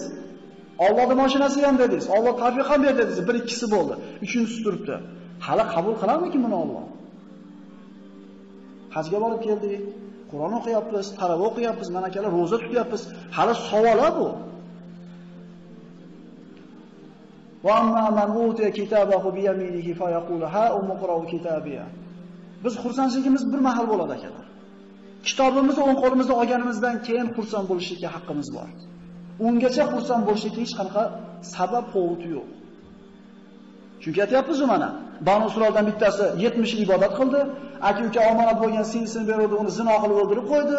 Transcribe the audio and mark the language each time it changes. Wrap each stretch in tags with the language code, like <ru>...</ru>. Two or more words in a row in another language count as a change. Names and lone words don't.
<uz>Allohning mashinasi ham dedingiz. Alloh tavfiq ham berdi dedingiz. Bir ikkisi bo'ldi. Uchinchisi turibdi. Hali qabul qiladimi buni Alloh? Hajga borib keldik. Qur'on o'qiyapmiz, taravih o'qiyapmiz, mana akalar roza tutyapmiz.</uz> <ar>Hali savol bu. وأما من أوتي كتابه بيمينه فيقول هاؤم اقرءوا كتابيه.</ar> <uz>Biz xursandligimiz bir mahal bo'ladi akalar. Kitobimizni o'ng qo'limizda olganimizdan keyin xursand bo'lishga haqqimiz bor. Ungacha xursand bo'lishga hech qanaqa sabab povut yo'q. Chunki aytayapmiz mana, Banu Isroildan bittasi 70 ibodat qildi, aka-uka omonat bo'lgan singlisini berdi, uni zino qilib o'ldirib qo'ydi.</uz>